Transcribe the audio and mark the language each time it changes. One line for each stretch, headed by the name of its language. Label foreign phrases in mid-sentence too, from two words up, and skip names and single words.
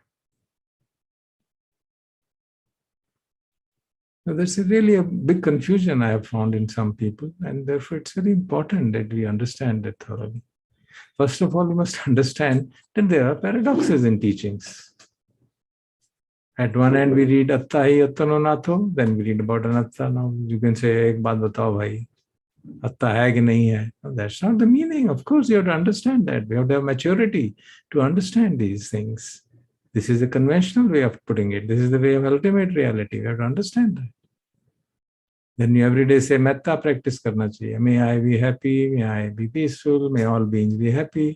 English: So there's really a big confusion I have found in some people, and therefore it's very important that we understand that thoroughly. First of all, we must understand that there are paradoxes in teachings. At one end, we read
Pali: atta hi attano natho,
English: then we read about anatta. Now you can say,
Hindi: एक बात बताओ भाई, अत्ता है कि नहीं है.
English: No, that's not the meaning. Of course, you have to understand that. We have to have maturity to understand these things. This is a conventional way of putting it. This is the way of ultimate reality. We have to understand that. Then you every day say,
Hindi: मेत्ता प्रैक्टिस करना चाहिए.
English: May I be happy, may I be peaceful, may all beings be happy.